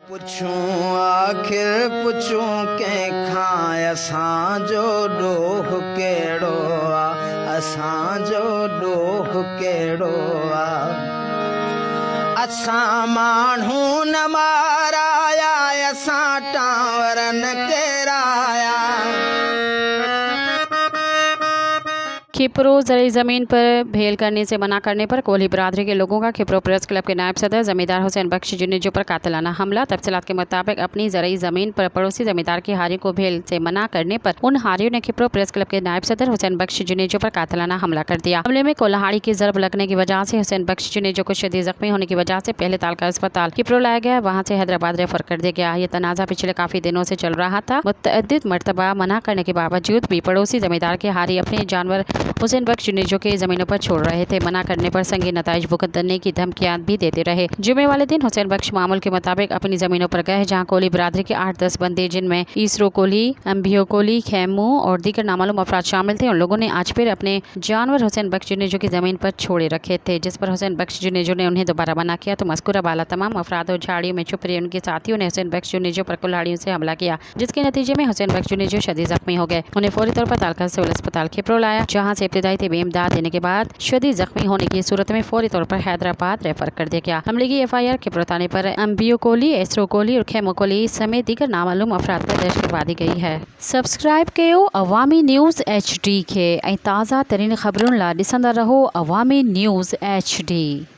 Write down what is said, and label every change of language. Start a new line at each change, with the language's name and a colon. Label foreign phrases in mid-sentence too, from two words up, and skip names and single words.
Sindhi: पुछूं आखिर पुछूं कंहिंखां असांजो ॾोह कहिड़ो आहे, असांजो ॾोह कहिड़ो आहे। असां माण्हू न माराया, असां टांवर न किराया।
Urdu: کھپرو ضروری زمین پر بھیل کرنے سے منع کرنے پر کوہلی برادری کے لوگوں کا کھپرو پریس کلب کے نائب صدر زمیندار حسین بخش جونیجو پر قاتلانہ حملہ. تفصیلات کے مطابق اپنی ضروری زمین پر پڑوسی زمیندار کی ہاریوں کو بھیل سے منع کرنے پر ان ہاریوں نے کھپرو پریس کلب کے نائب صدر حسین بخش جونیجو پر قاتلانہ حملہ کر دیا. حملے میں کولہاڑی کی ضرب لگنے کی وجہ سے حسین بخش جونیجو کو شدید زخمی ہونے کی وجہ سے پہلے تعلقہ اسپتال کھپرو لایا گیا، وہاں سے حیدرآباد ریفر کر دیا گیا. یہ تنازعہ پچھلے کافی دنوں سے چل رہا تھا۔ متعدد مرتبہ منع کرنے کے باوجود بھی پڑوسی زمیندار کے ہاری اپنے جانور حسین بخش جونیجو کے زمینوں پر چھوڑ رہے تھے. منع کرنے پر سنگین نتائج بھگتنے کی دھمکیاں بھی دیتے رہے. جمعے والے دن حسین بخش معمول کے مطابق اپنی زمینوں پر گئے، جہاں کوہلی برادری کے 8-10 بندے جن میں ایسرو کوہلی، امبیو کوہلی، کھیمو اور دیگر نامعلوم افراد شامل تھے، ان لوگوں نے آج پھر اپنے جانور حسین بخش جونیجو کی زمین پر چھوڑے رکھے تھے، جس پر حسین بخش جونیجو نے انہیں دوبارہ منع کیا. تو مذکورہ بالا تمام افراد اور جھاڑیوں میں چھپ رہے ان کے ساتھیوں نے حسین بخش جونیجو پر کلہاڑیوں سے حملہ کیا، جس کے نتیجے میں حسین بخش جونیجو شدید زخمی ہو گئے. انہیں فوری طور پر تعلقہ سول اسپتال کھپرو لایا، جہاں سے ابتدائی طبی امداد دینے کے بعد شدید زخمی ہونے کی صورت میں فوری طور پر حیدرآباد ریفر کر دیا گیا. حملے کی FIR کھپرو تھانے پر امبیو کوہلی، ایسرو کوہلی اور کھیمو کوہلی سمیت دیگر نامعلوم افراد پر درج کروا دی گئی ہے.
Sindhi: सब्सक्राइब कयो अवामी न्यूज़ HD के ऐं ताज़ा तरीन ख़बरुनि लाइ ॾिसंदा रहो अवामी न्यूज़ HD।